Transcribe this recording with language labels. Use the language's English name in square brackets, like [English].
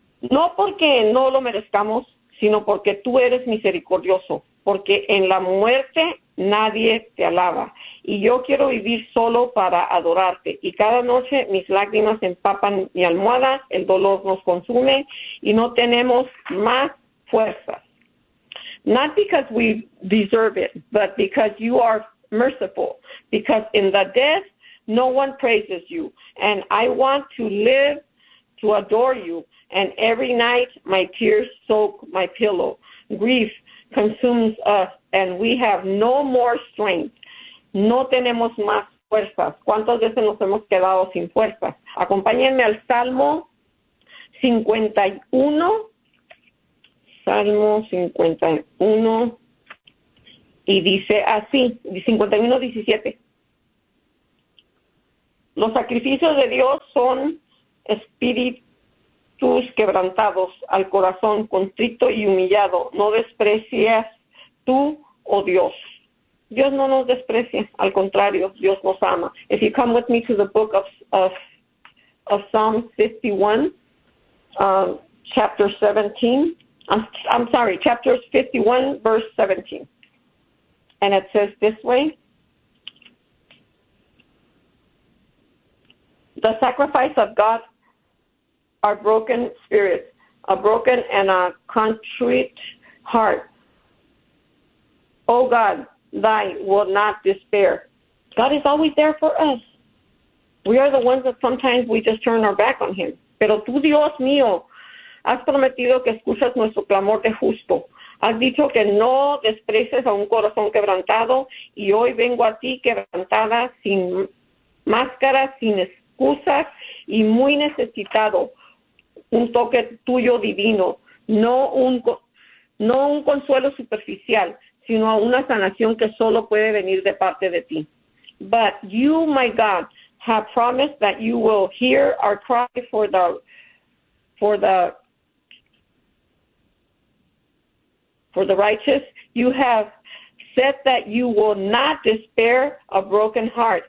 [Spanish] No porque no lo merezcamos, sino porque tú eres misericordioso. Porque en la muerte nadie te alaba. Y yo quiero vivir solo para adorarte. Y cada noche mis lágrimas empapan mi almohada, el dolor nos consume, y no tenemos más fuerzas. [English] Not because we deserve it, but because you are merciful. Because in the death, no one praises you. And I want to live to adore you. And every night, my tears soak my pillow. Grief consumes us, and we have no more strength. [Spanish] No tenemos más fuerzas. ¿Cuántas veces nos hemos quedado sin fuerzas? Acompáñenme al Salmo 51. Salmo 51. Y dice así, 51:17. Los sacrificios de Dios son espíritus quebrantados al corazón, contrito y humillado. No desprecias tú, oh Dios. Dios no nos desprecia, al contrario, Dios nos ama. [English] If you come with me to the book of Psalm 51, chapter 17, I'm sorry, chapter 51, verse 17. And it says this way, the sacrifice of God are broken spirits, a broken and a contrite heart. O God, thy will not despair. God is always there for us. We are the ones that sometimes we just turn our back on him. [Spanish] Pero tú, Dios mío, has prometido que escuchas nuestro clamor de justo. Has dicho que no desprecies a un corazón quebrantado. Y hoy vengo a ti quebrantada, sin máscara, sin excusas y muy necesitado. Un toque tuyo divino, no un consuelo superficial, sino una sanación que solo puede venir de parte de ti. [English] But you, my God, have promised that you will hear our cry for the righteous. You have said that you will not despair a broken heart.